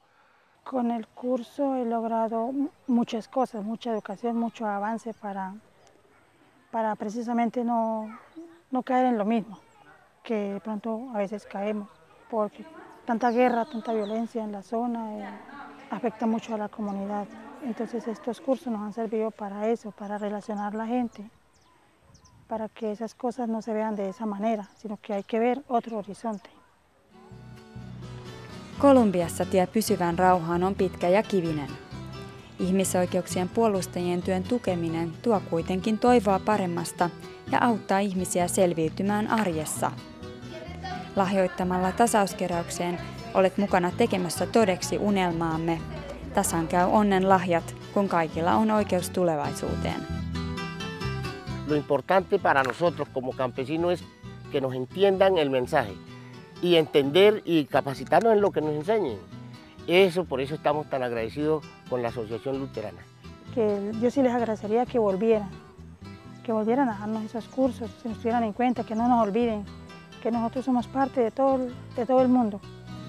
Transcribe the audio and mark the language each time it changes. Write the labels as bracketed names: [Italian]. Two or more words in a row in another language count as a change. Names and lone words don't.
[Spanish] Con el curso he logrado muchas cosas, mucha educación, mucho avance para precisamente no caer en lo mismo, que de pronto a veces caemos, porque tanta guerra, tanta violencia en la zona afecta mucho a la comunidad. Entonces estos cursos nos han servido para eso, para relacionar a la gente, para que esas cosas no se vean de esa manera, sino que hay que ver otro horizonte. [Finnish] Kolumbiassa tie pysyvään rauhaan on pitkä ja kivinen. Ihmisoikeuksien puolustajien työn tukeminen tuo kuitenkin toivoa paremmasta ja auttaa ihmisiä selviytymään arjessa. Lahjoittamalla tasauskeräykseen olet mukana tekemässä todeksi unelmaamme. Tasan käy onnen lahjat, kun kaikilla on oikeus tulevaisuuteen. [Spanish] Lo importante para nosotros como campesinos es que nos entiendan el mensaje y entender y capacitarnos en lo que nos enseñen. Por eso estamos tan agradecidos con la Asociación Luterana. Que yo sí les agradecería que volvieran a darnos esos cursos, que nos tuvieran en cuenta, que no nos olviden, que nosotros somos parte de todo el mundo.